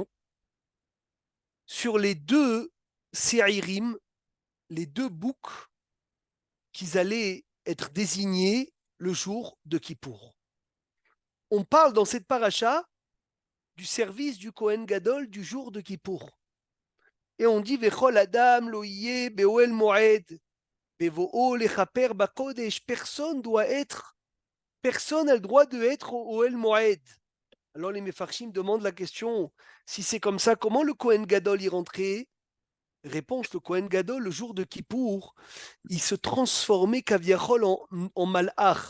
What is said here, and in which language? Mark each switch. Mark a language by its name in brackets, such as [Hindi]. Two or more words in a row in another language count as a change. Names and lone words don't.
[French] Sur les deux Séirim, les deux boucs qu'ils allaient être désignés le jour de Kippour. On parle dans cette paracha du service du [Hebrew] כהן גדול [French] du jour de Kippour. [Hebrew] Et on dit וכל אדם לא יהיה באהל מועד בבאו לכפר בקדש. [French] Personne a le droit de être au [Hebrew] אהל מועד. [French] Alors les Mefarshim demandent la question, si c'est comme ça, comment le [Hebrew] כהן גדול [French] y rentrait? Réponse, le [Hebrew] כהן גדול, [French] le jour de Kippour, il se transformait kaviachol en malach.